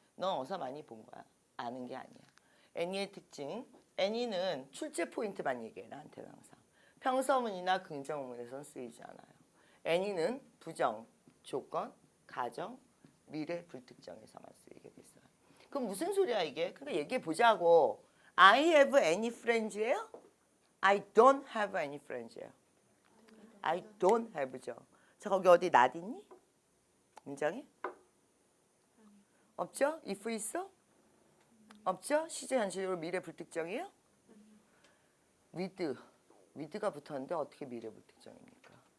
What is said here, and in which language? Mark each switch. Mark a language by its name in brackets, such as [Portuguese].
[Korean] 넌 어서 많이 본 거야. 아는 게 아니야. 애니의 특징. 애니는 출제 포인트만 얘기해. 나한테는 항상. 평서문이나 긍정문에선 쓰이지 않아요. 애니는 부정, 조건, 가정, 미래, 불특정에서만 쓰이게 됐어요. 그럼 무슨 소리야 이게? 그러니까 얘기해 보자고. [English] I have any friends [Korean] 예요? [English] I don't have any friends [Korean] 예요. [English] I don't have [Korean] 죠. 자 거기 어디 not 있니? 문장에? 없죠? if 있어? 없죠? 시제 현실적으로 미래 불특정이에요? with가 붙었는데 어떻게 미래 불특정입니까?